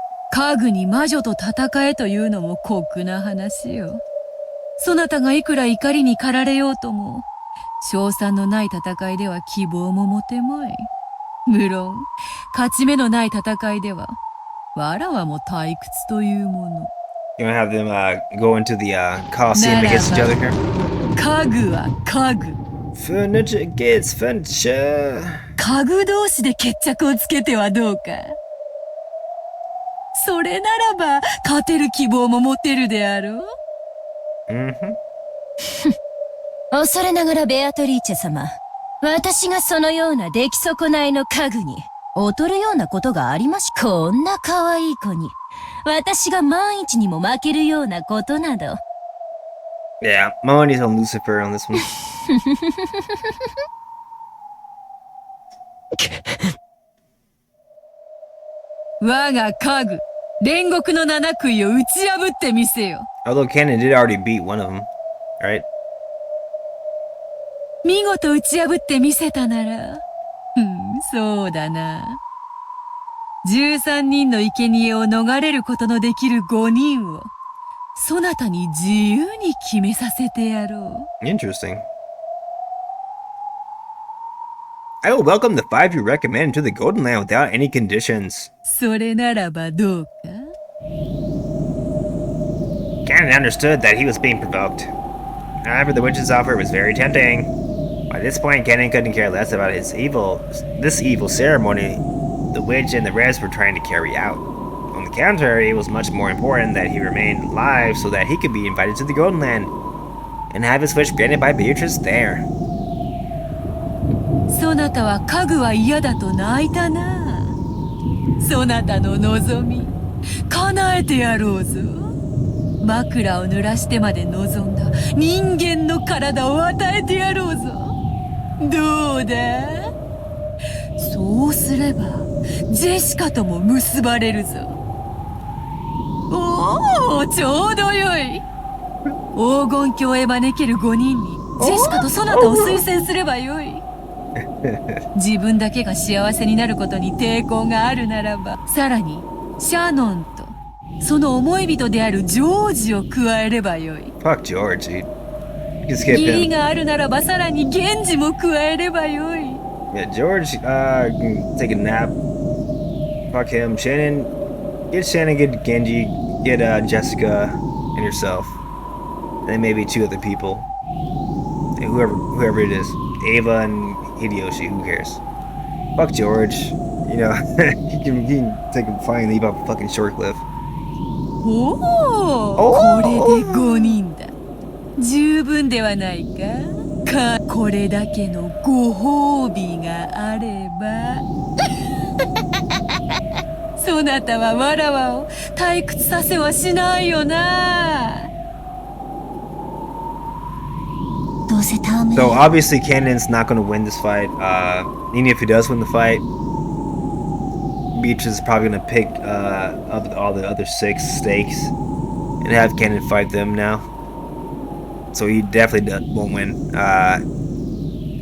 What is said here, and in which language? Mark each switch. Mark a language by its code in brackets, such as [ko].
[ja] 家具に魔女と戦えというのも酷な話よ。そなたがいくら怒りに駆られようとも、勝算のない戦いでは希望も持てまい。無論、勝ち目のない戦いでは、わらわも退屈というもの。 [en] You wanna have them go into the Coliseum against each other here? [ja] 家具は家具。 [en] Furniture gets furniture. [ja] 家具同士で決着をつけてはどうか。それならば、勝てる希望も持てるであろう。恐れながらベアトリーチェ様。私がそのような出来損ないの家具に劣るようなことがありまし。こんな可愛い子に、私が万一にも負けるようなことなど。 [en] Yeah, my money's on Lucifer on this one. [ja] 我が家具、煉獄の七杭を打ち破ってみせよ。 [en] Although Canon did already beat one of them, right? [ja] 見事打ち破ってみせたなら、そうだな。 13人の生贄を逃れることのできる5人を、そなたに自由に決めさせてやろう。 [en] Interesting. I will welcome the 5 you recommend to the Golden Land without any conditions. [ja] それならばどうか。 [en] Canon understood that he was being provoked. However, the witch's offer was very tempting. By this point, Canon couldn't care less about this evil ceremony the witch and the rest were trying to carry out. On the contrary, it was much more important that he remained alive so that he could be invited to the Golden Land and have his wish granted by Beatrice there. [ja] そなたは家具は嫌だと泣いたな。そなたの望み、叶えてやろうぞ。枕を濡らしてまで望んだ人間の体を与えてやろうぞ。どうだ？そうすれば、ジェシカとも結ばれるぞ。おお、ちょうどよい。黄金鏡へ招ける5人に、ジェシカとそなたを推薦すればよい。自分だけが幸せになることに抵抗があるならば、さらにシャノンとその思い人であるジョージを加えればよい。 [en] Fuck George, dude. You skip [ja] 義理 [en] him. [ja] があるならばさらに源氏も加えればよい。 [en] Yeah, George, can take a nap. Fuck him. Shannon, get Genji, get Jessica, and yourself. And then maybe 2 other people. And whoever it is. Ava and Hideyoshi, who cares? Fuck George. You know, he can take a flying leap off a fucking short cliff. [ja] おお、これで5人だ。十分ではないか。これだけのご褒美があれば。そなたはわらわを退屈させはしないよな。どうせ戯れ [en] So obviously Cannon's not going to win this fight. Even if he does win the fight, Beach is probably going to pick all the other 6 stakes and have Cannon fight them now. So he definitely won't win.